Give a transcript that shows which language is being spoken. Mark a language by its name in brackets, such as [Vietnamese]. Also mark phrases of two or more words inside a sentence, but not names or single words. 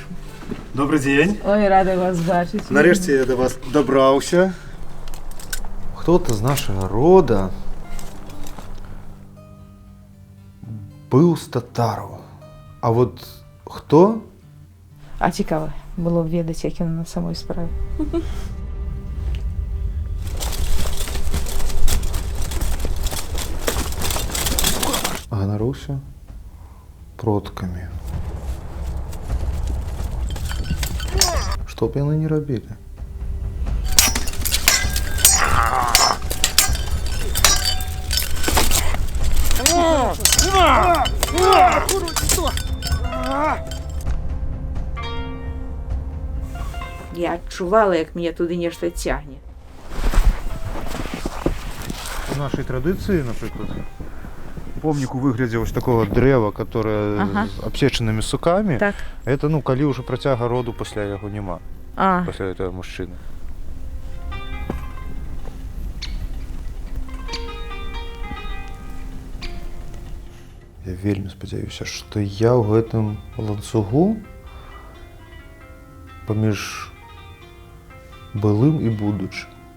[Russian] Добрый день. [Ukrainian] Ой, рада вас бачить. Нарешті я до вас добрався. Хто-то з нашого рода був з татару. А от хто? [Belarusian] А цікаво було б ведаць, як ён на самой справе. Ганаруся продкамі. Што б яны не рабілі? Я адчувала, як мяне туды нешта цягне. [Russian] У нашей традиции, например, [Belarusian] помнік у выглядзе вось такого дрэва, которое з абсечанымі сукамі. Так. Это, ну, калі ўжо працяга роду пасля яго няма. А, Пасля этого мужчыны. Я вельмі спадзяюся, што я ў гэтым ланцугу паміж былым і будучым.